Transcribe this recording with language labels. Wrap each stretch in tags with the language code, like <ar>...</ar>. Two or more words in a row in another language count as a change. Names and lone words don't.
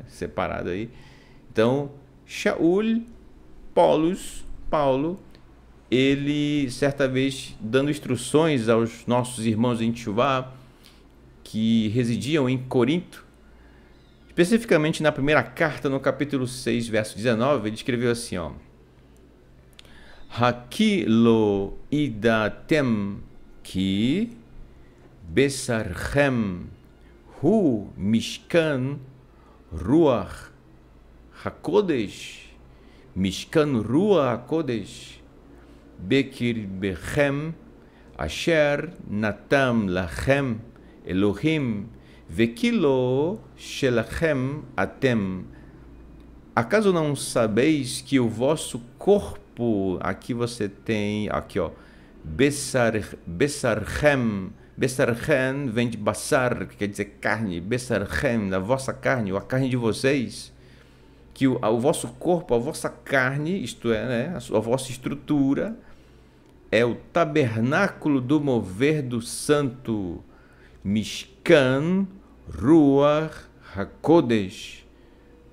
<pt>Separado aí. Então, Shaul, Polos, Paulo, ele, certa vez, dando instruções aos nossos irmãos em Teshuvá, que residiam em Corinto, especificamente na primeira carta, no capítulo 6, verso 19, ele escreveu assim, ó:</pt> <he>הלא ידעתם כי בשרכם הוא משכן רוח הקודש משכן רוח הקודש בקרבכם אשר נתן לכם אלוהים וכי לא שלכם אתם.</he> <pt>Acaso não sabeis que o vosso corpo, aqui você tem, aqui ó, besarchem, besarchem vem de basar, que quer dizer carne, besarchem, da vossa carne, ou a carne de vocês, que o vosso corpo, a vossa carne, isto é, né, a vossa estrutura, é o tabernáculo do mover do santo,</pt> <he>משכן רוח הקודש.</he>